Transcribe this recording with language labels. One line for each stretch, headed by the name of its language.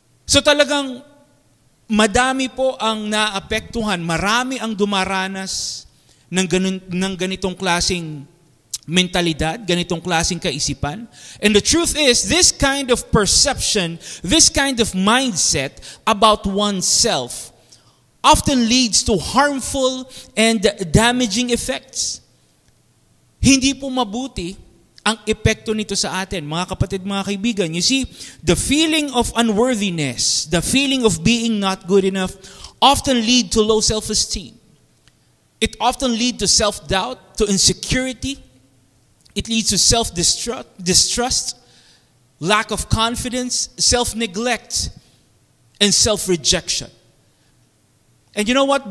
Filipino: So talagang madami po ang naapektuhan, marami ang dumaranas ng ganitong klaseng mentalidad, ganitong klaseng kaisipan.
English: And the truth is, this kind of perception, this kind of mindset about oneself often leads to harmful and damaging effects.
Filipino: Hindi po mabuti ang epekto nito sa atin, mga kapatid, mga kaibigan.
English: You see, the feeling of unworthiness, the feeling of being not good enough often lead to low self-esteem. It often leads to self-doubt, to insecurity. It leads to self-distrust. lack of confidence, self-neglect, and self-rejection. And you know what?